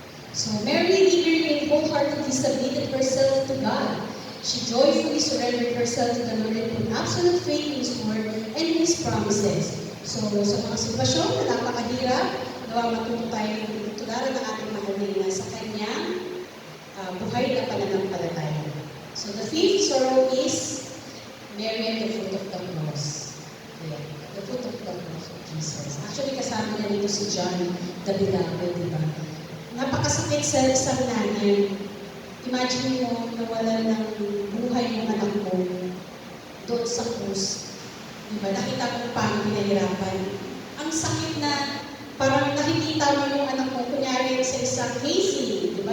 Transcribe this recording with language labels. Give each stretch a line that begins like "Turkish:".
English: So Mary eagerly and wholeheartedly submitted herself to God. She joyfully surrendered herself to the Lord and put absolute faith in His word and His promises.
Filipino: So sa mga sitwasyon na napakahirap, nawa matuto tayo ng tularan ng ating mahal na ina sa kanyang buhay na pananampalataya.
English: So the fifth sorrow is Mary and the fruit of the cross. Yeah, the fruit of the cross of Jesus.
Filipino: Actually kasama na dito si John the Beloved, di ba? Napakasakit sa isang nanay. Imagine mo, nawala ng buhay ng anak mo doon sa krus. Diba? Nakita mo paano pinahirapan. Ang sakit na parang nakikita mo yung anak mo, kunyari sa isang hazing. Diba?